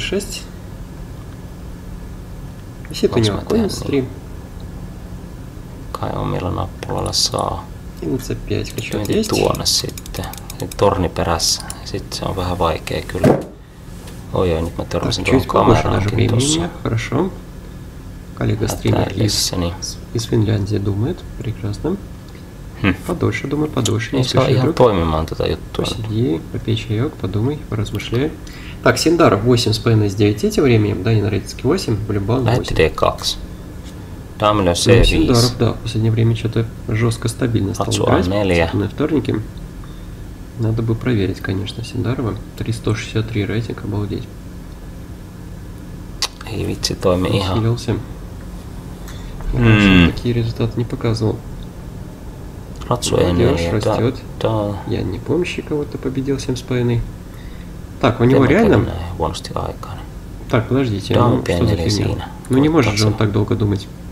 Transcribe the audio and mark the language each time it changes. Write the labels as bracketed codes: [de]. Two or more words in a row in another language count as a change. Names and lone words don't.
[fi] Kai omilla nappulalla saa. Lyönti tuonne sitten. Torni perässä. Sitten se on vähän vaikea kyllä. Ой, nyt mä törmäsin tuohon kameraankin tossa. [ru] Коллега-стример из Финляндии думает. Прекрасно. Подольше думай, подольше. [fi] Ei saa ihan toimimaan tätä juttua. [ru] Посиди, попей чаек, подумай, поразмышляй. Так, Синдаров 8,5 из 9 тем временем. Данин Радицкий 8, Блюбан 8. [fi] Lähetti D2. Daami lyö C5. [ru] Синдаров, да, в последнее время что-то жестко стабильно стал играть. На вторнике. Надо бы проверить, конечно, Синдарова. 363 рейтинг, обалдеть. [fi] Ei vitsi toimi ihan. [ru] Такие результаты не показывал. Молодежь растет. Я не помощи кого-то победил 7,5. Так, у него реально... Так, подождите, ну, что за фигня? Ну не может же он так долго думать.